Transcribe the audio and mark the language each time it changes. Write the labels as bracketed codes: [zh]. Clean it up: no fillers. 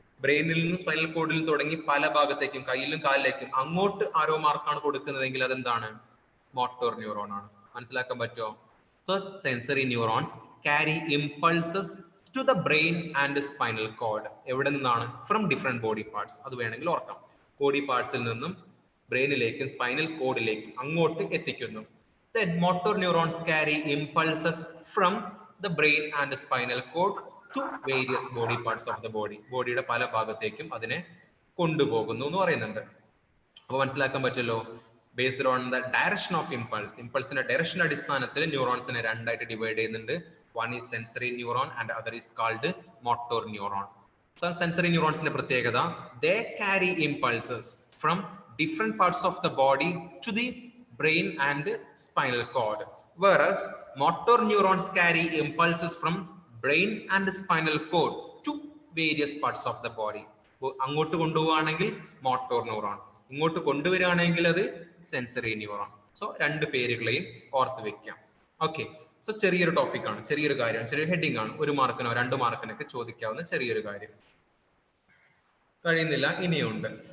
[ml] ബ്രെയിനിൽ നിന്നും സ്പൈനൽ കോഡിൽ തുടങ്ങി പല ഭാഗത്തേക്കും, കയ്യിലും കാലിലേക്കും അങ്ങോട്ട് ആരോ മാർക്കാണ് കൊടുക്കുന്നതെങ്കിൽ അതെന്താണ്? മോട്ടോർ ന്യൂറോൺ ആണ്. മനസ്സിലാക്കാൻ പറ്റുമോ? [en] So sensory neurons carry impulses to the brain and spinal cord. [ml] എവിടെ നിന്നാണ്? [en] From different body parts. [ml] അത് വേണമെങ്കിൽ ഓർക്കാം. ബോഡി പാർട്സിൽ നിന്നും ബ്രെയിനിലേക്കും സ്പൈനൽ കോഡിലേക്കും അങ്ങോട്ട് എത്തിക്കുന്നു. [en] Then motor neurons carry impulses from the brain and the spinal cord to various body parts of the body. [ml] ബോഡിയുടെ പല ഭാഗത്തേക്കും അതിനെ കൊണ്ടുപോകുന്നു എന്ന് പറയുന്നുണ്ട്. അപ്പോൾ മനസ്സിലാക്കാൻ പറ്റുമല്ലോ. [en] based on the direction of impulse, [ml] ഇമ്പൾസിന്റെ direction അടിസ്ഥാനത്തിൽ ന്യൂറോൺസിനെ രണ്ടായിട്ട് ഡിവൈഡ് ചെയ്യുന്നുണ്ട്. [en] One is sensory neuron and other is called motor neuron. [ml] Sensory ന്യൂറോൺസിന്റെ പ്രത്യേകത, [en] They carry impulses from different parts of the body to the brain and spinal cord, whereas motor neurons carry impulses from brain and spinal cord to various parts of the body. [ml] അങ്ങോട്ട് കൊണ്ടുപോവുകയാണെങ്കിൽ motor neuron, ഇങ്ങോട്ട് കൊണ്ടുവരികയാണെങ്കിൽ അത് sensory neuron. So രണ്ട് പേരുകളെയും ഓർത്ത് വെക്കാം. Okay, so ചെറിയൊരു ടോപ്പിക്കാണ്, ചെറിയൊരു കാര്യമാണ്, ചെറിയൊരു ഹെഡിങ് ആണ്. 1 മാർക്കിനോ 2 മാർക്കിനൊക്കെ ചോദിക്കാവുന്ന ചെറിയൊരു കാര്യം. കഴിയുന്നില്ല, ഇനിയുണ്ട്.